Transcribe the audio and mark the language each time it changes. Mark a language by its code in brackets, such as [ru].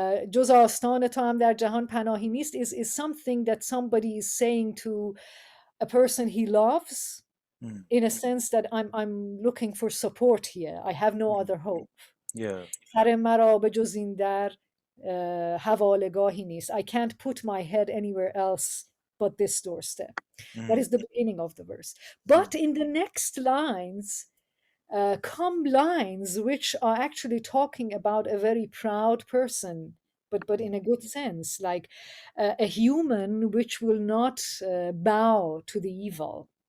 [fa] جز آستان تو هم در جهان پناهی نیست [en] is something that somebody is saying to a person he loves, in a sense that I'm looking for support here. I have no other hope. Yeah. [fa] سر مرا به جز این در حواله‌گاهی نیست. [en] I can't put my head anywhere else but this doorstep. That is the beginning of the verse. But in the next lines come lines which are actually talking about a very proud person but in a good sense, like a human which will not bow to the evil.